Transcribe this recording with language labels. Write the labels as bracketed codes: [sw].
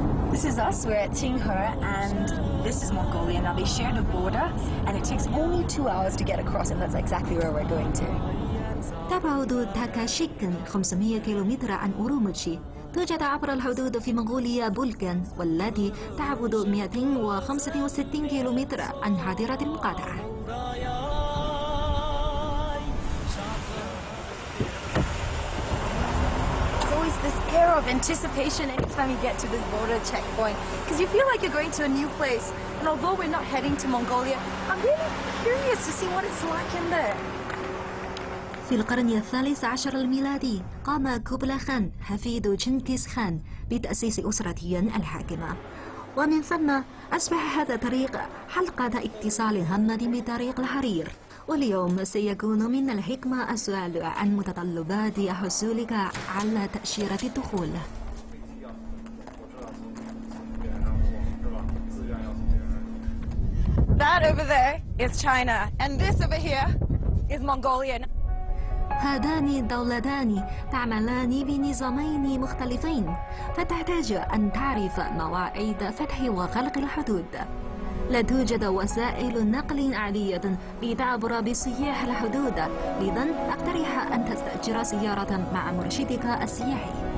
[en] This is us, we're at Qinghe, and this is Mongolia. Now they share the border, and it takes only 2 hours to get across, and that's exactly where we're going to. [ar] تبعد تاكاشيك 500 كيلومتر عن أورومتشي. توجد عبر الحدود في منغوليا بولغان، والتي تعبد 265 كيلومتر عن حظيرة المقاطعة. [en] This air of anticipation anytime you get to this border checkpoint, because you feel like you're going to a new place. And although we're not heading to Mongolia, I'm really curious to see what it's like in there. [ar] في القرن الثالث عشر الميلادي قام كوبلا خان حفيد تشنكيز خان بتأسيس أسرته الحاكمة، ومن ثم أصبح هذا الطريق حلقة اتصال هامة بطريق الحرير. واليوم سيكون من الحكمة السؤال عن متطلبات حصولك على تأشيرة الدخول. [en] That over there is China, and this over here is Mongolia. [ar] هذان دولتان تعملان بنظامين مختلفين، فتحتاج أن تعرف مواعيد فتح وغلق الحدود. لا توجد وسائل نقل عادية لتعبر بسياح الحدود، لذا أقترح أن تستأجر سيارة مع مرشدك السياحي.